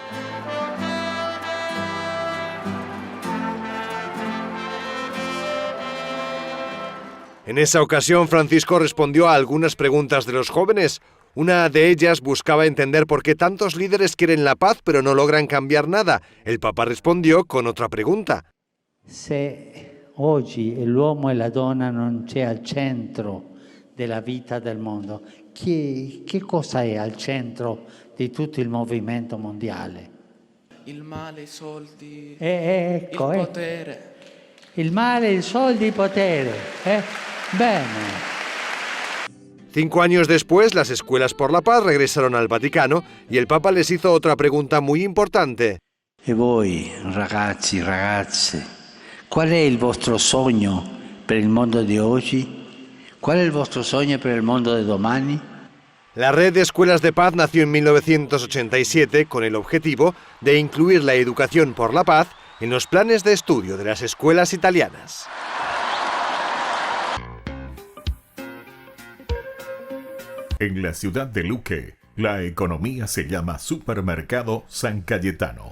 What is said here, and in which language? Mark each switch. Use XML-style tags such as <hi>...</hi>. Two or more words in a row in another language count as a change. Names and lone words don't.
<es>En esa ocasión, Francisco respondió a algunas preguntas de los jóvenes. Una de ellas buscaba entender por qué tantos líderes quieren la paz pero no logran cambiar nada. El Papa respondió con otra pregunta.</es> <it>Se oggi l'uomo e la donna non c'è al centro della vita del mondo, che cosa è al centro di tutto il movimento mondiale? Il male, i soldi, il potere. Il male, i soldi, il potere. Bene.</it> <es>5 años después, las Escuelas por la Paz regresaron al Vaticano y el Papa les hizo otra pregunta muy importante.</es> <it>E voi, ragazzi, ragazze, qual è il vostro sogno per il mondo di oggi? Qual è il vostro sogno per il mondo di domani?</it> <es>La Red de Escuelas de Paz nació en 1987 con el objetivo de incluir la educación por la paz en los planes de estudio de las escuelas italianas. En la ciudad de Luque, la economía se llama Supermercado San Cayetano.</es>